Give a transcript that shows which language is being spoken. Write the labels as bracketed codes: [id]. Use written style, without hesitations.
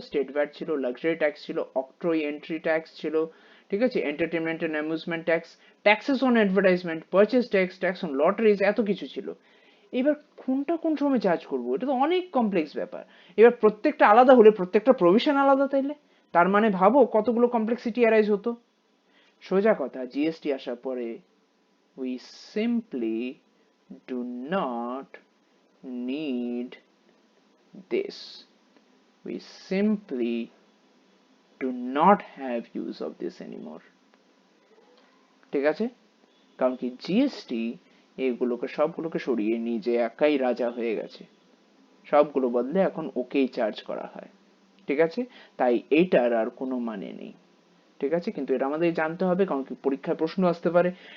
[bn] State VAT ছিল, luxury tax ছিল, অক্ট্রয় entry tax ছিল, ঠিক আছে, entertainment and amusement tax, taxes on advertisement, purchase tax, tax on লটারিজ, এত কিছু ছিল। এবার কোনটা কোন সময় চার্জ করব, এটা তো অনেক কমপ্লেক্স ব্যাপার। এবার প্রত্যেকটা আলাদা হলে প্রত্যেকটা প্রভিশন আলাদা, তাইলে তার মানে ভাবো কতগুলো কমপ্লেক্সিটি অ্যারাইজ হতো। সোজা কথা, জিএসটি আসার পরে [en] we simply do not need this. We simply do not have use of this anymore. [bn] ঠিক আছে? কারণ কি, জিএসটি এগুলোকে সবগুলোকে সরিয়ে নিজে একাই রাজা হয়ে গেছে, সবগুলো বদলে এখন ওকেই চার্জ করা হয়, ঠিক আছে? তাই এইটার আর কোনো মানে নেই, ঠিক আছে? কিন্তু এটা আমাদের জানতে হবে, কারণ কি পরীক্ষায় প্রশ্ন আসতে পারে